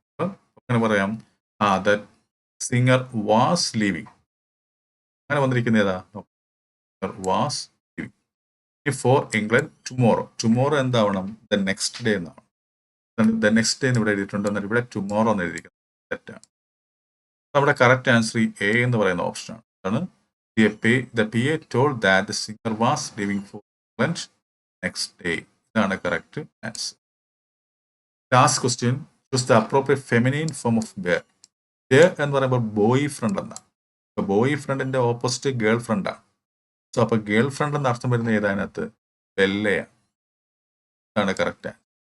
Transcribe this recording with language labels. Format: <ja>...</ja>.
<ml>അപ്പം അങ്ങനെ പറയാം,</ml> <en>The singer was leaving.</en> <ml>അങ്ങനെ വന്നിരിക്കുന്ന ഏതാ? Was leaving. ഇനി for England tomorrow. Tomorrow എന്താവണം? The next day എന്നാണ്. ദ നെക്സ്റ്റ് ഡേ എന്ന് ഇവിടെ എഴുതിയിട്ടുണ്ട്, എന്നാൽ ഇവിടെ ടുമോറോ എന്ന് എഴുതിയിരിക്കുന്നത് തെറ്റാണ്. നമ്മുടെ കറക്റ്റ് ആൻസർ എ എന്ന് പറയുന്ന ഓപ്ഷനാണ്. അതാണ്</ml> <en>the PA told that the singer was leaving for England next day.</en> <ml>ഇതാണ് correct answer.</ml> <en>Last question, choose the appropriate feminine form of bear.</en> <ml>Bear എന്ന് പറയുമ്പോൾ ബോയ് ഫ്രണ്ട് എന്നാണ്. അപ്പോൾ ബോയ് ഫ്രണ്ടിന്റെ ഓപ്പോസിറ്റ് ഗേൾ ഫ്രണ്ടാണ്. സോ അപ്പോൾ ഗേൾ ഫ്രണ്ട് എന്ന അർത്ഥം വരുന്ന ഏതാനകത്ത്? ബെല്ലയാണ്. ഇതാണ് കറക്റ്റ് ആൻസർ.</ml>